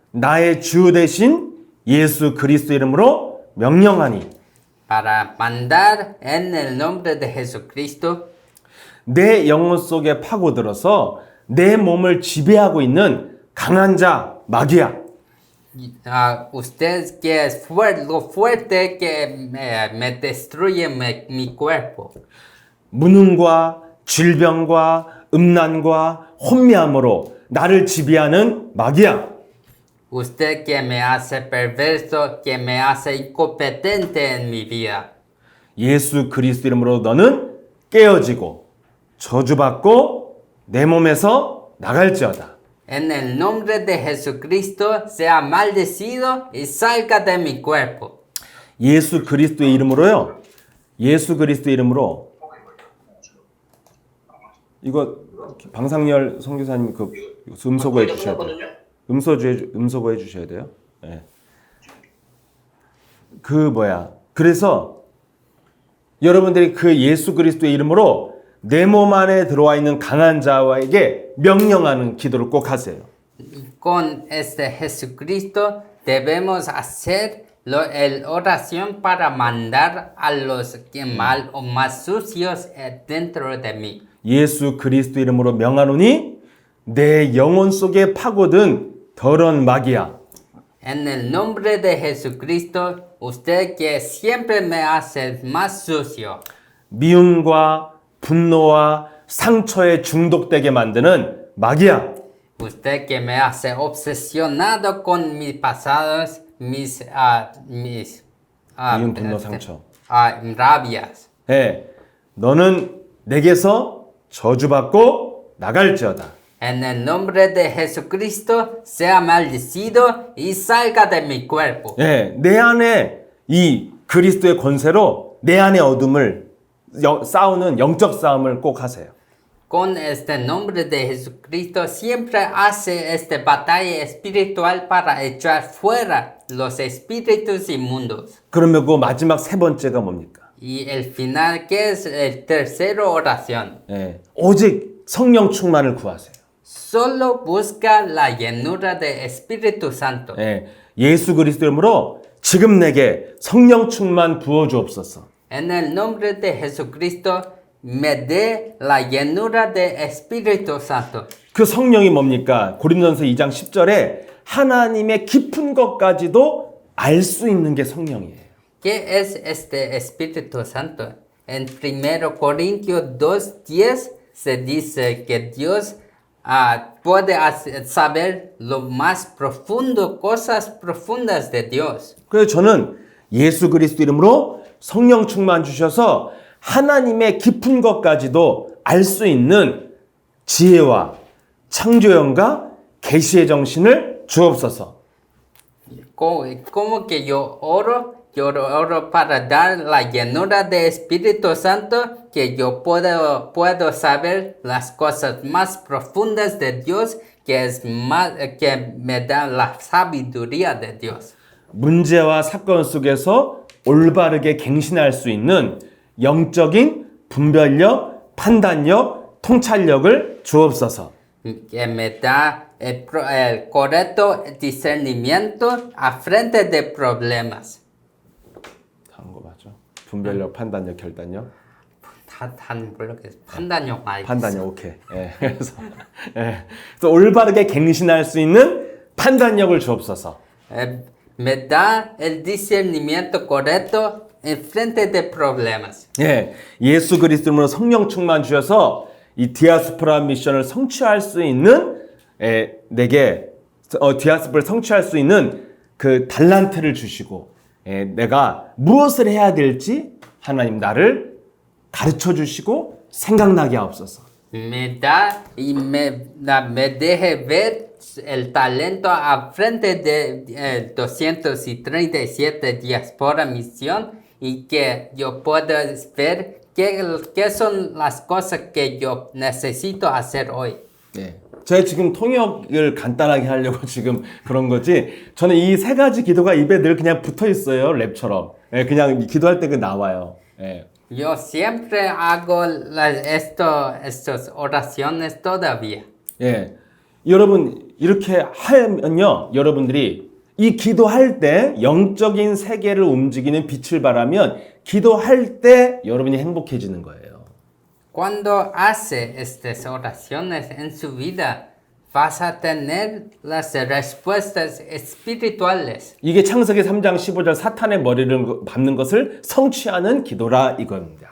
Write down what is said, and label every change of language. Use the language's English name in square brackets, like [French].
[Korean] 나의 주 대신 예수 그리스도 이름으로 명령하니 [Spanish] Para mandar en el nombre de Jesucristo [Korean] 내 영혼 속에 파고들어서 내 몸을 지배하고 있는 강한 자 마귀야. [Spanish] usted que es lo fuerte que me destruye mi cuerpo. [Korean] 무능과 질병과 음란과 혼미함으로 나를 지배하는 마귀야. [Spanish] Usted que me hace perverso, que me hace incompetente en mi vida. [Korean] 예수 그리스도 이름으로 너는 깨어지고 저주받고 내 몸에서 나갈지어다. [Spanish] En el nombre de Jesucristo, sea maldecido y salga de mi cuerpo. [Korean] 예수 그리스도의 이름으로요. 예수 그리스도의 이름으로 이거 방상열 선교사님 그 음소거 해 주셔야 돼요. 음소거 해 주셔야 돼요. 네. 그래서 여러분들이 그 예수 그리스도의 이름으로 내 몸 안에 들어와 있는 강한 자에게 명령하는 기도를 꼭 하세요. [Spanish] Con este Jesucristo debemos hacer la oración para mandar a los que mal o más sucios dentro de mí. [Korean] 예수 그리스도 이름으로 명하노니 내 영혼 속에 파고든 더러운 마귀야. [Spanish] En el nombre de Jesucristo, usted que siempre me hace más sucio. [Korean] 미움과 분노와 상처에 중독되게 만드는 마귀야. [Spanish] Usted que me hace obsesionado con mis pasados, [Korean] 미움, 분노, 상처. [Spanish] rabias. [Korean] 예, 너는 내게서 저주받고 나갈지어다. [Spanish] En el nombre de Jesucristo, sea maldecido y salga de mi cuerpo. [Korean] 예, 내 안에 이 그리스도의 권세로 내 안의 어둠을 싸우는 영적 싸움을 꼭 하세요. [Spanish] Con este nombre de Jesucristo siempre hace esta batalla espiritual para echar fuera los espíritus inmundos. [Korean] 그러면 그 마지막 세 번째가 뭡니까? [Spanish] Y el final, ¿qué es el tercero oración? [Korean] 예, 오직 성령 충만을 구하세요. [Spanish] Solo busca la llenura del Espíritu Santo. [Korean] 예, 예수 그리스도 이름으로 지금 내게 성령 충만 부어 주옵소서. [Spanish] En el nombre de Jesucristo, me dé la llenura del Espíritu Santo. [Korean] 그 성령이 뭡니까? 고린도전서 2장 10절에 하나님의 깊은 것까지도 알 수 있는 게 성령이에요. [Spanish] ¿Qué es este Espíritu Santo? En 1 Corintios 2:10 se dice que Dios puede saber lo más profundo, cosas profundas de Dios. [Korean] 그래서 저는 예수 그리스도 이름으로 성령 충만 주셔서 하나님의 깊은 것까지도 알 수 있는 지혜와 창조형과 계시의 정신을 주옵소서. [Spanish] Como que yo oro para dar la llenura del Espíritu Santo, que yo puedo saber las cosas más profundas de Dios, que me da la sabiduría de Dios. [Korean] 문제와 사건 속에서 올바르게 갱신할 수 있는 영적인 분별력, 판단력, 통찰력을 주옵소서. [Spanish] Que me da el correcto discernimiento a frente de problemas. [Korean] 다른 거 맞죠? 분별력, 판단력, 결단력. 판단력 말고. 판단력 오케이. 예. 그래서 올바르게 갱신할 수 있는 판단력을 주옵소서. [Spanish] Me da el discernimiento correcto en frente de problemas. [Korean] 예. 예수 그리스도로 성령 충만 주셔서 이 디아스포라 미션을 성취할 수 있는 내게 디아스포라를 성취할 수 있는 그 달란트를 주시고 내가 무엇을 해야 될지 하나님 나를 가르쳐 주시고 생각나게 하옵소서. [Spanish] Me da y me deje ver el talento a frente de 237 diáspora misión y que yo pueda ver qué son las cosas que yo necesito hacer hoy. [Korean] 예. 제가 지금 통역을 간단하게 하려고 지금 그런 거지. 저는 이 세 가지 기도가 입에 늘 그냥 붙어 있어요. 랩처럼. 예, 그냥 기도할 때 그 나와요. 예. [Spanish] Yo siempre hago estas oraciones todavía. [Korean] 예. 여러분 이렇게 하면요. 여러분들이 이 기도할 때 영적인 세계를 움직이는 빛을 발하면 기도할 때 여러분이 행복해지는 거예요. [Spanish] Cuando hace estas oraciones en su vida, vas a tener las respuestas espirituales. [Korean] 이게 창세기 3장 15절 사탄의 머리를 밟는 것을 성취하는 기도라 이겁니다.